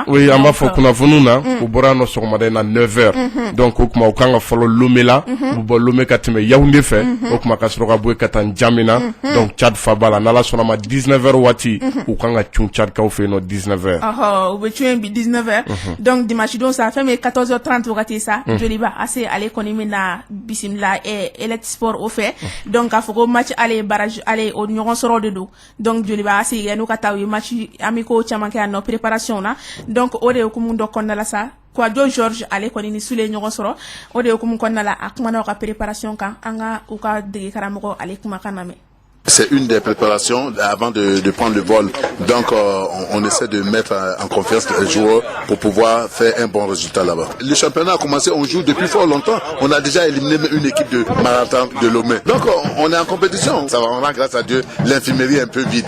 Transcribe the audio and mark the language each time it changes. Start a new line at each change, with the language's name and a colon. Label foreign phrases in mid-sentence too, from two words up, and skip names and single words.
Bambara: Oui an b'a fɔ kunnafoniw na u bɔra nɔ sɔgɔmada in na 9h donc o tuma u kan ka fɔlɔ Lomé la u bɔ Lomé ka tɛmɛ Yaoundé fɛ o tuma ka sɔrɔ ka bɔ yen ka taa N'Djamena donc Tchad faba la n'Ala sɔnna ma 19h waati u kan ka cun Tchad kaw fɛ yen nɔ 19h. U bɛ cun bi 19h donc dimanche don sa fɛn min ye 14h30 wagati sa Joliba Assé ale kɔni bɛ na bisimila Elexport
French: au fait donc
Bambara: a fɔ ko
French: match aller barrage aller
Bambara: o ɲɔgɔn sɔrɔ de don donc Joliba Assé yan'u ka taa u ye
French: match amicaux
Bambara: caman kɛ yan nɔ préparation na donc o de hukumu dɔ kɔnɔna la sa Kouadio Georges ale kɔni ni Sule ɲɔgɔn sɔrɔ o de hukumu kɔnɔna la a kumana u ka préparation kan an ka u ka dege karamɔgɔ ale kumakan lamɛn.
French: C'est une des préparations avant de prendre le vol. Donc, on essaie de mettre en confiance les joueurs pour pouvoir faire un bon résultat là-bas. Le championnat a commencé, on joue depuis fort longtemps. On a déjà éliminé une équipe de marathon de Lomé. Donc, on est en compétition. Ça va, on a, grâce à Dieu, l'infirmerie un peu vide.